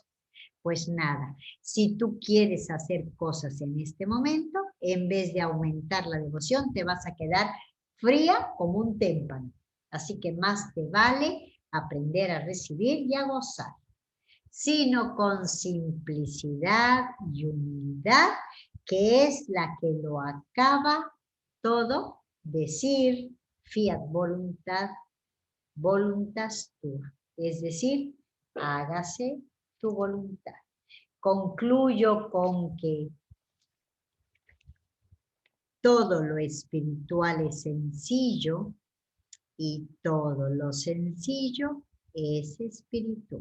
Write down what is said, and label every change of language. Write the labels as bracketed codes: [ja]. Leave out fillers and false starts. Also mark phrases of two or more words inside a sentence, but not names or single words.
[es] Pues nada, si tú quieres hacer cosas en este momento, en vez de aumentar la devoción, te vas a quedar fría como un témpano. Así que más te vale aprender a recibir y a gozar, sino con simplicidad y humildad, que es la que lo acaba todo, decir fiat voluntad, [la] voluntas tua, [es] es decir, hágase tu voluntad. Concluyo con que todo lo espiritual es sencillo y todo lo sencillo es espiritual.